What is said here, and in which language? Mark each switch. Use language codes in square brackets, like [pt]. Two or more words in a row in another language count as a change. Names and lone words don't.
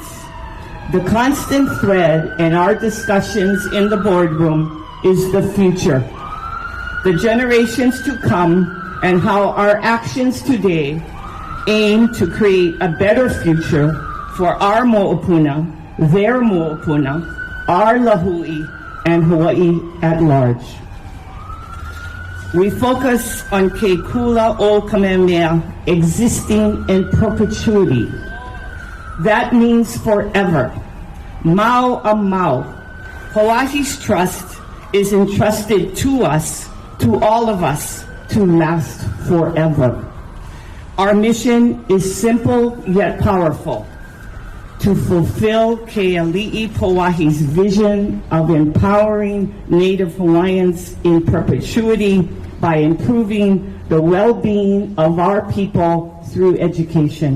[en] The constant thread in our discussions in the boardroom is the future, the generations to come, and how our actions today aim to create a better future for our mo'opuna, their mo'opuna, our lahui, and Hawaii at large. We focus on Ke Kula o Kamehameha existing in perpetuity. That means forever. [haw] Mau a mau. [en] Pauahi's trust is entrusted to us, to all of us, to last forever. Our mission is simple yet powerful: to fulfill Ke Aliʻi Pauahi's vision of empowering Native Hawaiians in perpetuity by improving the well-being of our people through education.